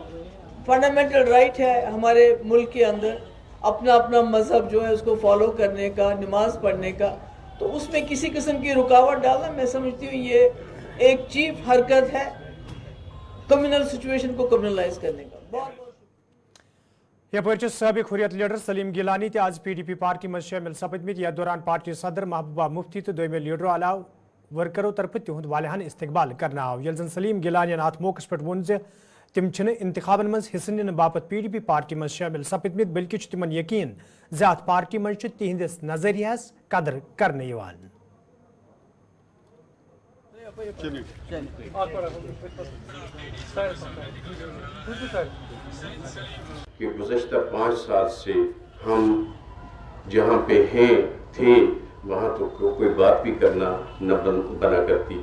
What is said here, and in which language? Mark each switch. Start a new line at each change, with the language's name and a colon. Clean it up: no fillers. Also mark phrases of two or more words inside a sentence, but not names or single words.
English: fundamental right
Hindi: है हमारे मुल्क के अंदर अपना अपना मजहब जो है उसको फॉलो करने का, नमाज पढ़ने का, तो उसमें किसी किस्म की रुकावट डालना मैं समझती हूँ ये एक चीप हरकत है
English: communal situation
Hindi: को कम्युनलाइज करने का। बहुत
Kashmiri: यपर साबिक हुर्रियत लीडर सलीम गिलानी ते आज PDP पार्टी मज शामिल सपदमित। यथ दौरान पार्टी सदर महबूबा मुफ्ती तो दोमे लीडरों अलाव वर्करों तरफ तिहद वालियान इस्तकबाल करना आव। यल जन सलीम गिलानी अत मौके पे वोन तिम इंतखाबन मज हिस्स निन बापत PDP पार्टी मज शामिल सपदमित, बल्कि तिमन यकीन अत पार्टी मज तिहंदिस नजरियास कदर करने यवान।
Hindi: कि गुज़श्ता 5 साल से हम जहाँ पे हैं थे वहाँ तो कोई बात भी करना न बना करती